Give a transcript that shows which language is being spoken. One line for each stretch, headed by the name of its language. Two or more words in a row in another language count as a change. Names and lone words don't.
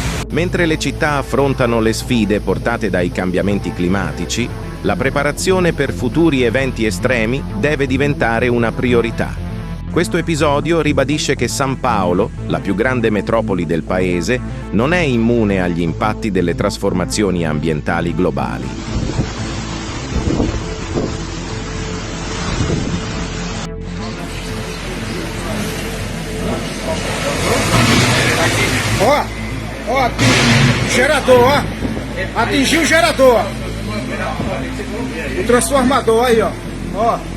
Italian: Mentre le città affrontano le sfide portate dai cambiamenti climatici, la preparazione per futuri eventi estremi deve diventare una priorità. Questo episodio ribadisce che San Paolo, la più grande metropoli del paese, non è immune agli impatti delle trasformazioni ambientali globali.
Portuguese: Ó, gerador, ó. Atingiu o gerador. O transformador aí, ó. Ó.